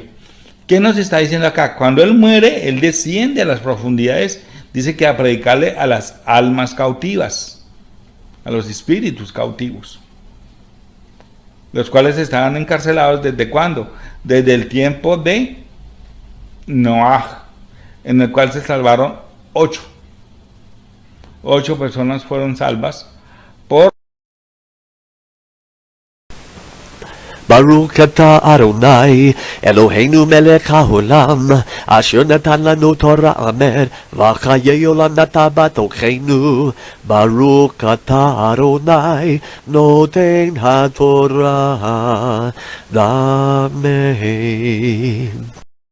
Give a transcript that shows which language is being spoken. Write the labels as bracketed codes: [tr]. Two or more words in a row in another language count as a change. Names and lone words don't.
[es] ¿Qué nos está diciendo acá? Cuando Él muere, Él desciende a las profundidades, dice que a predicarle a las almas cautivas, a los espíritus cautivos, los cuales estaban encarcelados ¿desde cuándo? Desde el tiempo de Noah, en el cual se salvaron 8 personas fueron salvas por [he] ברוך אתה אדוני, אלוהינו מלך העולם, אשר נתן לנו תורה אמן, וחיי עולם נתן בתוכנו. ברוך אתה אדוני, נותן התורה, אמן.